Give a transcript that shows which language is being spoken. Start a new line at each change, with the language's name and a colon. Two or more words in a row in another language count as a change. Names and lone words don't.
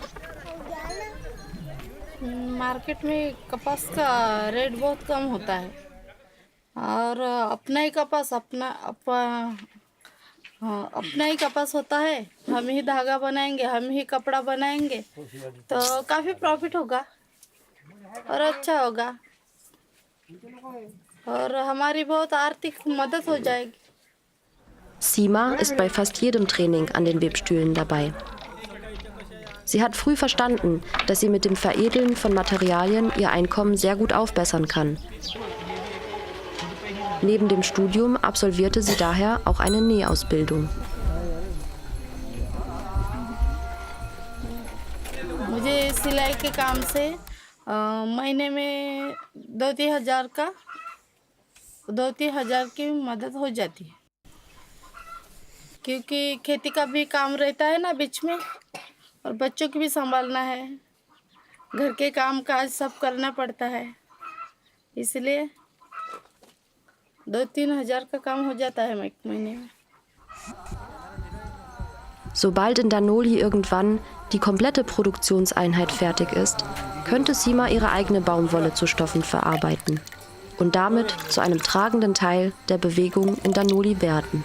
Hindi: मार्केट में कपास का रेट बहुत कम होता है, और अपना ही कपास अपना ही कपास होता है। हम ही धागा बनाएंगे, हम ही कपड़ा बनाएंगे, तो काफ़ी प्रॉफिट होगा और अच्छा होगा, और हमारी बहुत आर्थिक मदद हो जाएगी।
German: Sima ist bei fast jedem Training an den Webstühlen dabei. Sie hat früh verstanden, dass sie mit dem Veredeln von Materialien ihr Einkommen sehr gut aufbessern kann. Neben dem Studium absolvierte sie daher auch eine Nähausbildung.
Hindi: मुझे सिलाई के काम से महीने में 2-3 हज़ार की मदद हो जाती है, क्योंकि खेती का भी काम रहता है ना बीच में, और बच्चों को भी संभालना है, घर के काम काज सब करना पड़ता है, इसलिए 2-3 हज़ार का काम हो जाता है एक महीने में।
German: Sobald in Danoli irgendwann die komplette Produktionseinheit fertig ist, könnte Sima ihre eigene Baumwolle zu Stoffen verarbeiten und damit zu einem tragenden Teil der Bewegung in Danoli werden.